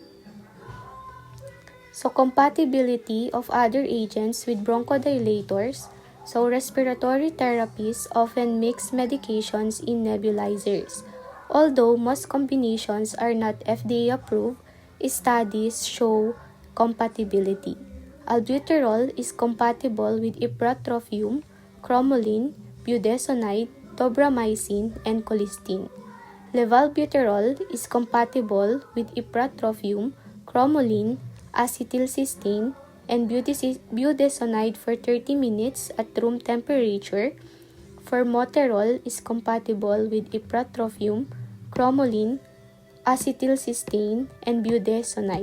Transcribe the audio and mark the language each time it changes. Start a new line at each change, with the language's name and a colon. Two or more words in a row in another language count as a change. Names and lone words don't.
English: So, compatibility of other agents with bronchodilators. So, respiratory therapies often mix medications in nebulizers. Although most combinations are not FDA approved, studies show compatibility. Albuterol is compatible with ipratropium, cromolyn, budesonide, tobramycin, and colistin. Levalbuterol is compatible with ipratropium, cromolyn, acetylcysteine, and budesonide for 30 minutes at room temperature. Formoterol is compatible with ipratropium, cromolyn, acetylcysteine, and budesonide.